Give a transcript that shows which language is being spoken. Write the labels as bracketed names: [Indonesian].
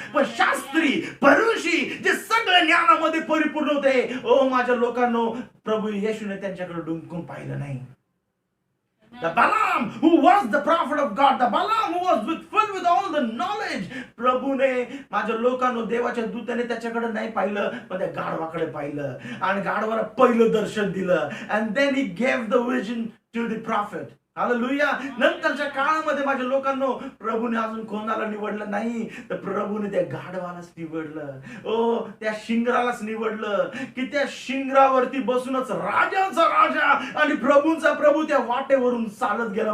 [Marathi] पण शास्त्री फरीसी जे सगळ्या ज्ञानामध्ये परिपूर्ण होते, माझ्या लोकांनो, प्रभू येशूने त्यांच्याकडे डुंकून पाहिलं नाही. [English] The Balaam who was the prophet of God, the Balaam who was filled with all the knowledge, [Marathi] प्रभूने माझ्या लोकांनो, देवाच्या दूताने त्याच्याकडे नाही पाहिलं, पण त्या गाढवाकडे पाहिलं आणि गाढवाला पहिलं दर्शन दिलं. [English] and then he gave the vision to the prophet. [Marathi] Hallelujah. नंतरच्या काळामध्ये माझ्या लोकांनो, प्रभूने अजून कोणाला निवडलं नाही, तर प्रभूने त्या गाढवालाच निवडलं. त्या शिंगरालाच निवडलं, की त्या शिंगरावरती बसूनच राजाचा राजा आणि प्रभूंचा प्रभू त्या वाटेवरून चालत गेला.